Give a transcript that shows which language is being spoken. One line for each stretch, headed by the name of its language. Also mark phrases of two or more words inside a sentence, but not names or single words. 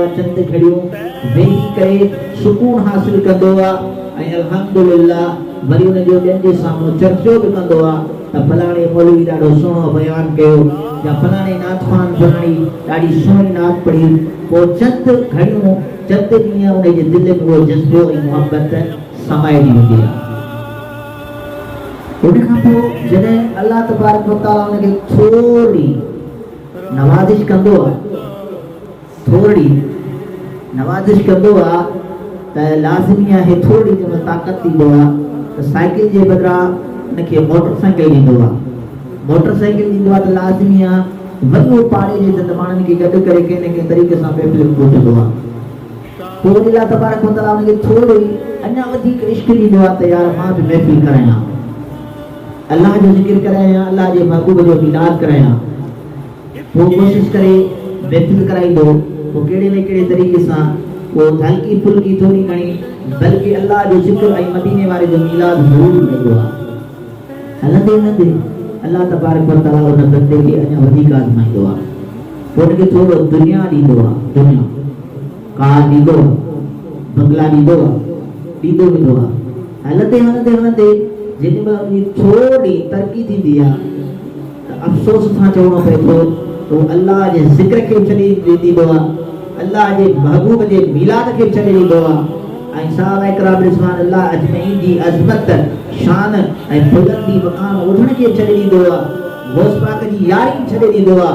Sindhi: चंद घड़ियूं वेही करे सुकून हासिल कंदो आहे ऐं अल्हम्दुलिल्लाह वरी उन जो ॿियनि जे साम्हूं चर्चो बि कंदो आहे त फलाणे मौलवी ॾाढो सुहिणो बयानु कयो या फलाणे नात ख़ान फलाणी ॾाढी सुहिणी नात पढ़ी। पोइ चंद घड़ियूं, चंद ॾींहं उन जे दिलि में उहो जज़्बो ऐं मुहबत समाइजी वेंदी आहे। उन खां पोइ जॾहिं
Arabic: الله تبارك وتعالى
Sindhi: उनखे थोरी नवाज़िश कंदो आहे, थोरी नवाज़िश कंदो आहे त लाज़मी आहे थोरी जंहिंमें ताक़त ॾींदो आहे त साइकिल जे बदिरां उनखे मोटर साइकिल ॾींदो आहे। मोटर साइकिल ॾींदो आहे त लाज़मी आहे वरी उहो पाड़े जे माण्हुनि खे गॾु करे कंहिं न कंहिं तरीक़े सां महफ़िल में पहुचंदो आहे। पोइ
Arabic: الله تبارك وتعالى
Sindhi: उनखे थोरी अञा वधीक इश्क ॾींदो आहे त यार मां बि महफ़िल करायां, अल्लाह जो ज़िक्र करायां, अल्लाह जे महबूब जो मीलाद करायां। वो कोशिश करे महफ़िल कराईंदो। वो कहिड़े न कहिड़े तरीक़े सां वो हल्की फुल्की थोरी घणी बल्कि अल्लाह जो ज़िक्र ऐं मदीने वारे जो मीलाद ज़रूर कंदो आहे। हलंदे हलंदे
Arabic: الله تبارك وتعالى
Sindhi: उन बंदे खे अञा वधीक आज़माईंदो आहे। पोइ उनखे थोरो दुनिया ॾींदो आहे, दुनिया कार ॾींदो आहे, बंगला ॾींदो आहे, ॾींदो वेंदो आहे। हलंदे हलंदे हलंदे जेॾी महिल थोरी तरक़ी थींदी आहे त अफ़सोस सां चवणो पए थो तो अल्लाह जे ज़िक्र खे छॾे ॾींदो आहे, अल्लाह जे महबूब जे मीलाद खे छॾे ॾींदो आहे ऐं साहबा इकराम
Arabic: رضوان الله أجمعين
Sindhi: जी अज़मत शान ऐं बुलंदी मक़ाम उन्हनि खे छॾे ॾींदो आहे, गौस पाक जी यारी छॾे ॾींदो आहे।